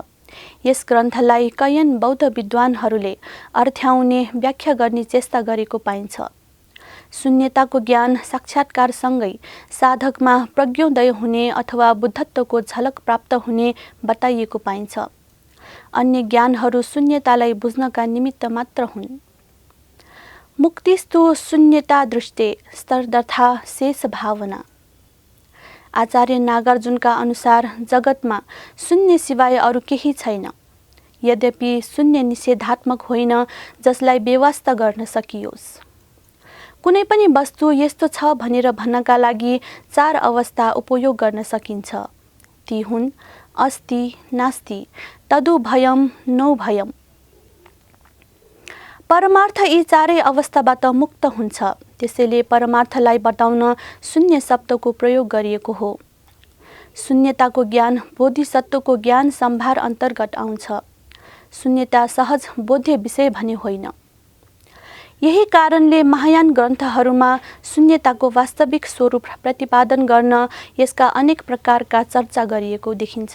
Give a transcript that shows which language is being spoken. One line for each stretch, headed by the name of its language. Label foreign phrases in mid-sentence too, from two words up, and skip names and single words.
Nepali: यस ग्रन्थलाई कैयन बौद्ध विद्वानहरूले अर्थ्याउने व्याख्या गर्ने चेष्टा गरेको पाइन्छ। शून्यताको ज्ञान साक्षात्कारसँगै साधकमा प्रज्ञोदय हुने अथवा बुद्धत्वको झलक प्राप्त हुने बताइएको पाइन्छ। अन्य ज्ञानहरू शून्यतालाई बुझ्नका निमित्त मात्र हुन्।
Sanskrit: मुक्तिस्तु शून्यता दृष्टे स्तरदर्था शेष भावना।
Nepali: आचार्य नागार्जुनका अनुसार जगतमा शून्य सिवाय अरू केही छैन। यद्यपि शून्य निषेधात्मक होइन जसलाई बेवास्ता गर्न सकियोस्। कुनै पनि वस्तु यस्तो छ भनेर भन्नका लागि 4 अवस्था उपयोग गर्न सकिन्छ। ती हुन्
Sanskrit: अस्ति, नास्ति, तदुभयम, नोभयम।
Nepali: परमार्थ यी 4 अवस्थाबाट मुक्त हुन्छ। त्यसैले परमार्थलाई बताउन शून्य शब्दको प्रयोग गरिएको हो। शून्यताको ज्ञान बोधिसत्वको ज्ञान सम्भार अन्तर्गत आउँछ। शून्यता सहज बोध्य विषय भने होइन। यही कारणले महायान ग्रन्थहरूमा शून्यताको वास्तविक स्वरूप प्रतिपादन गर्न यसका अनेक प्रकारका चर्चा गरिएको देखिन्छ।